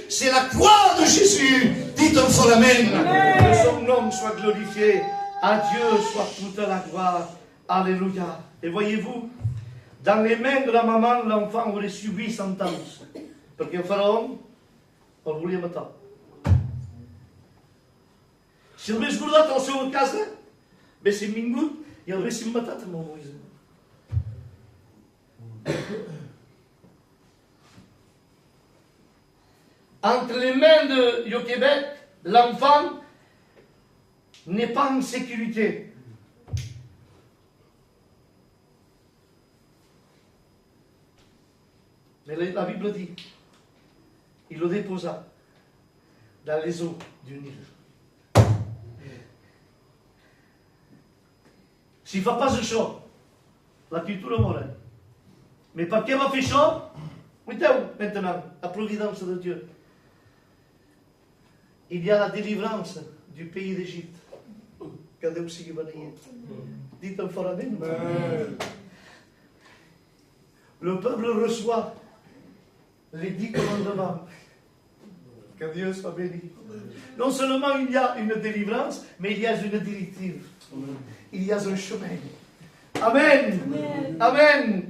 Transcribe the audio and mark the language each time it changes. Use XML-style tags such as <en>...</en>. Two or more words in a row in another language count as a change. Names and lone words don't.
<fr>C'est la croix de Jésus. Dites un fort Amen. Que son nom soit glorifié. À Dieu soit toute la gloire. Alléluia. Et voyez-vous, dans les mains de la maman, l'enfant aurait subi sentence. Parce que Pharaon, on le</fr> <ca>volia matar. Si el hagués guardat a la seva casa, haguéssim vingut i el haguéssim matat amb el Moisès.</ca> <fr>Entre les mains de Jochebed, l'enfant n'est pas en sécurité. Mais la Bible dit, il le déposa dans les eaux du Nil. S'il ne</fr> <ca>fa pas això, la criatura mora. Mais per què va fer això? Mireu,</ca> <fr>maintenant, la providence de Dieu. Il y a la délivrance du pays d'Égypte.</fr> <ca>Que Déu sigui beneït.</ca> <fr>Dites un fort Amen. Le peuple reçoit les 10 commandements. Que Dieu soit béni. Non seulement il y a une délivrance, mais il y a une directive. Il y a un chemin. Amen. Amen. Amen.</fr>